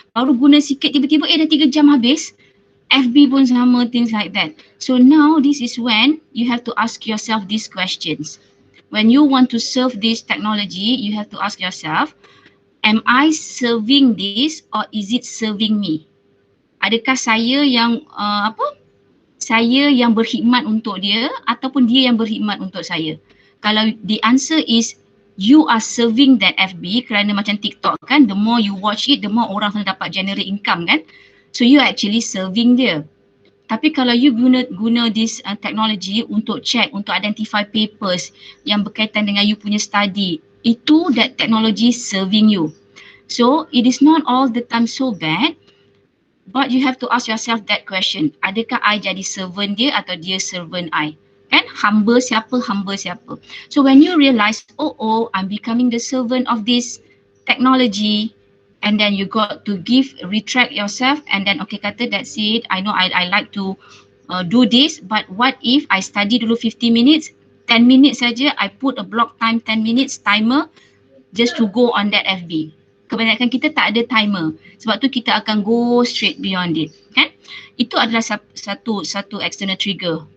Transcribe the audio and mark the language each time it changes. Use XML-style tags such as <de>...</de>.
<ms>Baru guna sikit tiba-tiba dah 3 jam habis. FB pun sama,</ms> <en>things like that. So now this is when you have to ask yourself these questions. When you want to serve this technology, you have to ask yourself, am I serving this or is it serving me?</en> <ms>Adakah saya yang saya yang berkhidmat untuk dia ataupun dia yang berkhidmat untuk saya?</ms> <en>Kalau the answer is you are serving that FB,</en> <ms>kerana macam TikTok kan,</ms> <en>the more you watch it, the more orang akan dapat generate income kan. So you are actually serving dia. Tapi kalau you guna this technology untuk check, untuk identify papers</en> <ms>yang berkaitan dengan</ms> <en>you punya study, itu that technology serving you. So it is not all the time so bad. But you have to ask yourself that question.</en> <ms>Adakah I jadi servant dia atau dia servant I? Kan? Hamba siapa, hamba siapa.</ms> <en>So when you realize, oh, I'm becoming the servant of this technology, and then you got to retract yourself and then okay kata that's it. I know I like to do this, but what if I study dulu 50 minutes, 10 minutes saja, I put a block time 10 minutes timer just to go on that FB.</en> <ms>Kebanyakan kita tak ada timer. Sebab tu kita akan</ms> <en>go straight beyond it.</en> <ms>Kan? Itu adalah satu external trigger.</ms>